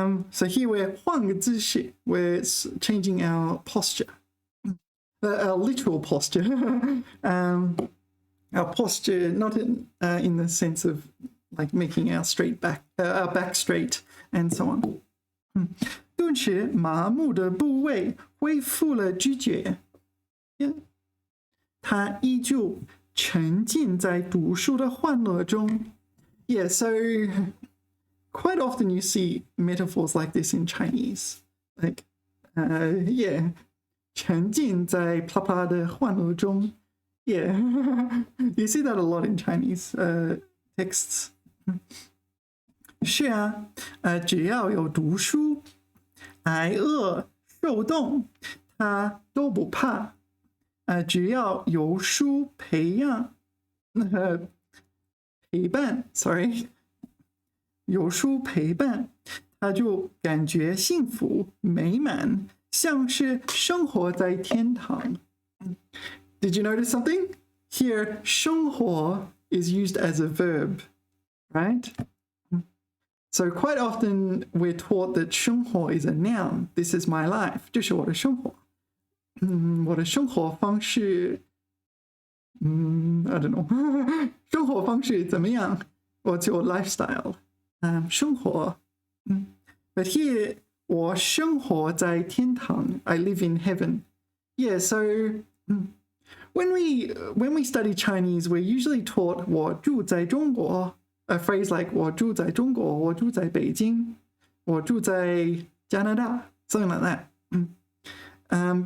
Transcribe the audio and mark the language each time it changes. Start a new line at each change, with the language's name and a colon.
English: So here we're
Chinese: 换个姿势.
English: We're changing our posture. Our literal posture. Our posture, not in the sense of like making our back straight and so on.
Chinese: 顿时麻木的部位恢复了知觉。他依旧沉浸在读书的欢乐中。
English: Yeah, so quite often you see metaphors like this in Chinese. Like, yeah,
Chinese: 沉浸在啪啪的欢乐中。
English: Yeah, you see that a lot in Chinese texts.
Chinese: 是啊，只要有读书，挨饿、受冻，他都不怕。只要有书培养，陪伴，
English: sorry，
Chinese: 有书陪伴，他就感觉幸福美满，像是生活在天堂。
English: Did you notice something? Here, 生活 is used as a verb, right? So quite often we're taught that 生活 is a noun. This is my life.
Chinese: 这是我的生活。我的生活方式
English: I don't know
Chinese: 生活方式怎么样
English: What's your lifestyle? 生活But here
Chinese: 我生活在天堂
English: I live in heaven. Yeah, so when we study Chinese, we're usually taught
Chinese: 我住在中国
English: a phrase like
Chinese: 我住在中国我住在北京我住在加拿大
English: something like that.